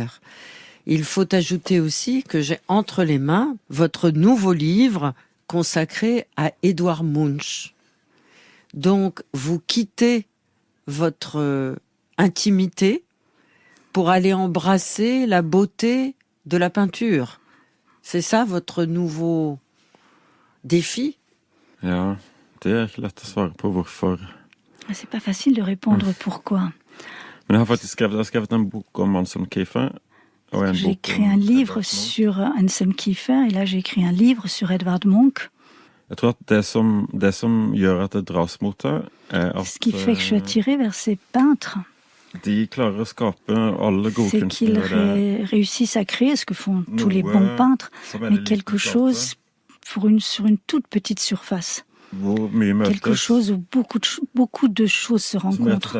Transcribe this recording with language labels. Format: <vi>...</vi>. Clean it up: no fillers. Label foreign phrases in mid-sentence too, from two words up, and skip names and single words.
<no>Il faut ajouter aussi que j'ai entre les mains votre nouveau livre consacré à Edvard Munch. Donc, vous quittez votre intimité pour aller embrasser la beauté de la peinture. C'est ça votre nouveau défi? Ja, det ikke lett å svare på hvorfor.</no> <fr>C'est pas facile de répondre pourquoi.</fr> <no>Men jeg har faktisk skrevet en bok om Anselm Kiefer.</no> <fr>J'ai écrit un livre sur Anselm Kiefer, et là j'ai écrit un livre sur Edvard Munch.</fr> <no>Jeg tror at det som gjør at det dras mot det, at</no> <fr>ce qui fait que je suis attirée vers ces peintres, c'est qu'ils réussissent à créer ce que font tous les bons peintres, mais quelque chose sur une toute petite surface. Quelque chose où beaucoup de choses se rencontrent.</fr>